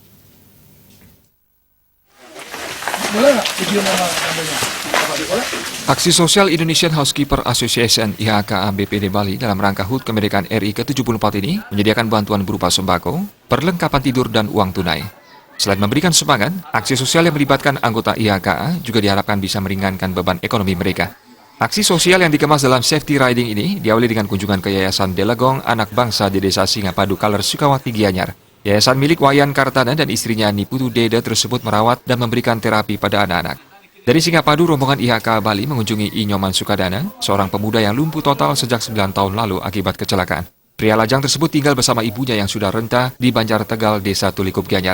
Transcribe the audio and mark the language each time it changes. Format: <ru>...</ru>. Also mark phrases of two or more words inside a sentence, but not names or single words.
<id>Aksi sosial Indonesian Housekeeper Association (IHKA) BPD Bali dalam rangka HUT kemerdekaan RI ke-74 ini menyediakan bantuan berupa sembako, perlengkapan tidur, dan uang tunai. Selain memberikan semangat, aksi sosial yang melibatkan anggota IHKA juga diharapkan bisa meringankan beban ekonomi mereka. Aksi sosial yang dikemas dalam safety riding ini diawali dengan kunjungan ke Yayasan Delegong Anak Bangsa di Desa Singapadu Kaler, Sukawati, Gianyar. Yayasan milik Wayan Kartana dan istrinya Niputu Dede tersebut merawat dan memberikan terapi pada anak-anak. Dari Singapadu, rombongan IHK Bali mengunjungi Inyoman Sukadana, seorang pemuda yang lumpuh total sejak 9 tahun lalu akibat kecelakaan. Pria lajang tersebut tinggal bersama ibunya yang sudah renta di Banjar Tegal, Desa Tulikup, Gianyar.</id>